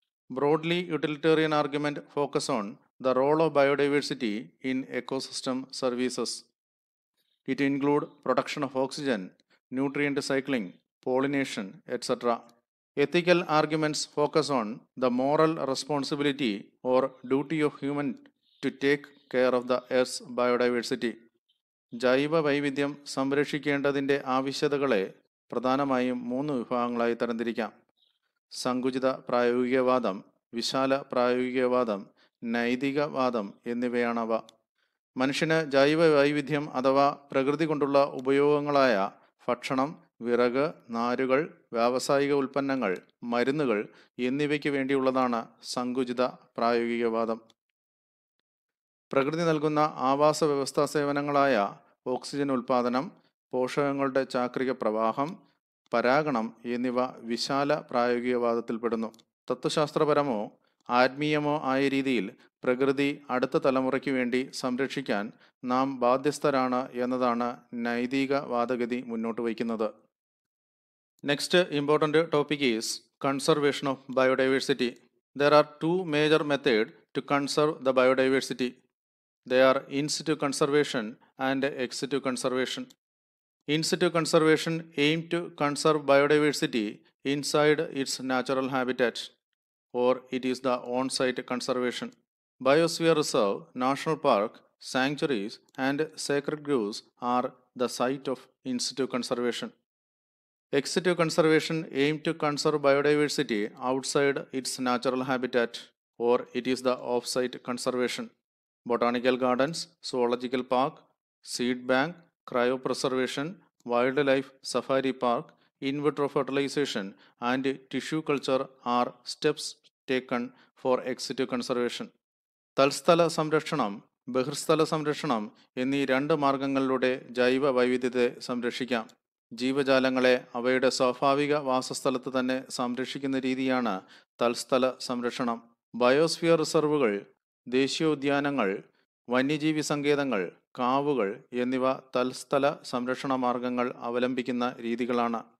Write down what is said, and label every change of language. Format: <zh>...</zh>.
<en>Broadly utilitarian argument focus on the role of biodiversity in ecosystem services. It include production of oxygen, nutrient cycling, pollination, etc. Ethical arguments focus on the moral responsibility or duty of human to take care of the Earth's biodiversity.</en> <ml>ജൈവ വൈവിധ്യം സംരക്ഷിക്കേണ്ടതിൻ്റെ ആവശ്യകതകളെ പ്രധാനമായും മൂന്ന് വിഭാഗങ്ങളായി തരംതിരിക്കാം. സങ്കുചിത പ്രായോഗികവാദം, വിശാല പ്രായോഗികവാദം, നൈതികവാദം എന്നിവയാണവ. മനുഷ്യന് ജൈവ വൈവിധ്യം അഥവാ പ്രകൃതി കൊണ്ടുള്ള ഉപയോഗങ്ങളായ ഭക്ഷണം, വിറക്, നാരുകൾ, വ്യാവസായിക ഉൽപ്പന്നങ്ങൾ, മരുന്നുകൾ എന്നിവയ്ക്ക് വേണ്ടിയുള്ളതാണ് സങ്കുചിത പ്രായോഗികവാദം. പ്രകൃതി നൽകുന്ന ആവാസ വ്യവസ്ഥാ സേവനങ്ങളായ ഓക്സിജൻ ഉൽപ്പാദനം, പോഷകങ്ങളുടെ ചാക്രിക പ്രവാഹം, പരാഗണം എന്നിവ വിശാല പ്രായോഗികവാദത്തിൽപ്പെടുന്നു. തത്വശാസ്ത്രപരമോ ആത്മീയമോ ആയ രീതിയിൽ പ്രകൃതി അടുത്ത തലമുറയ്ക്ക് വേണ്ടി സംരക്ഷിക്കാൻ നാം ബാധ്യസ്ഥരാണ് എന്നതാണ് നൈതിക വാദഗതി മുന്നോട്ട് വയ്ക്കുന്നത്.</ml> <en>Next important topic is conservation of biodiversity. There are two major methods to conserve the biodiversity. They are in situ conservation and ex situ conservation. In situ conservation aims to conserve biodiversity inside its natural habitat, or it is the on-site conservation. Biosphere reserve, national park, sanctuaries and sacred groves are the site of in situ conservation. Ex situ conservation aims to conserve biodiversity outside its natural habitat, or it is the off-site conservation. Botanical gardens, zoological park, seed bank, cryopreservation, wildlife safari park, in vitro fertilization and tissue culture are steps taken for ex situ conservation.</en> <ml>തൽസ്ഥല സംരക്ഷണം, ബഹിർസ്ഥല സംരക്ഷണം എന്നീ രണ്ട് മാർഗങ്ങളിലൂടെ ജൈവ വൈവിധ്യത്തെ സംരക്ഷിക്കാം. ജീവജാലങ്ങളെ അവയുടെ സ്വാഭാവിക വാസസ്ഥലത്ത് തന്നെ സംരക്ഷിക്കുന്ന രീതിയാണ് തൽസ്ഥല സംരക്ഷണം. ബയോസ്ഫിയർ റിസർവുകൾ, ദേശീയോദ്യാനങ്ങൾ, വന്യജീവി സങ്കേതങ്ങൾ, കാവുകൾ എന്നിവ തൽസ്ഥല സംരക്ഷണ മാർഗങ്ങൾ അവലംബിക്കുന്ന രീതികളാണ്.</ml>